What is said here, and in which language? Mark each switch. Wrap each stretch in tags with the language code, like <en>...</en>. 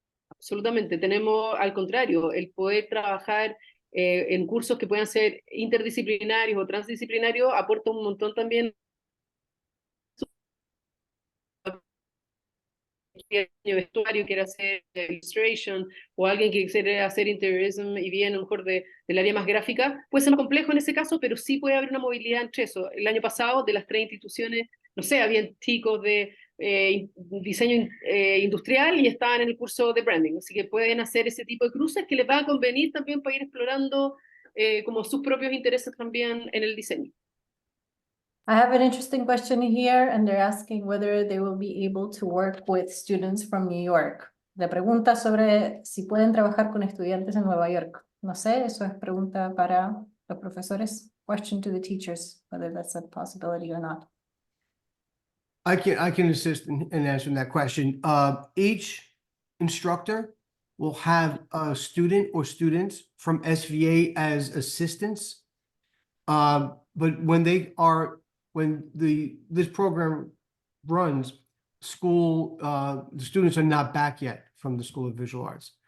<es>Absolutamente, tenemos al contrario, el poder trabajar en cursos que puedan ser interdisciplinarios o transdisciplinarios aporta un montón también de vestuario, quiere hacer illustration, o alguien que quiere hacer interiorism y viene a lo mejor del área más gráfica, puede ser más complejo en ese caso, pero sí puede haber una movilidad entre eso. El año pasado, de las 3 instituciones, no sé, habían chicos de diseño industrial y estaban en el curso de branding, así que pueden hacer ese tipo de cruces que les va a convenir también para ir explorando como sus propios intereses también en el diseño.</es> <en>I have an interesting question here, and they're asking whether they will be able to work with students from New York.</en> <es>La pregunta sobre si pueden trabajar con estudiantes en Nueva York. No sé, eso es pregunta para los profesores.</es> <en>Question to the teachers, whether that's a possibility or not. I can assist in answering that question. Each instructor will have a student or students from SVA as assistants. But when this program runs, the students are not back yet from the School of Visual Arts.</en>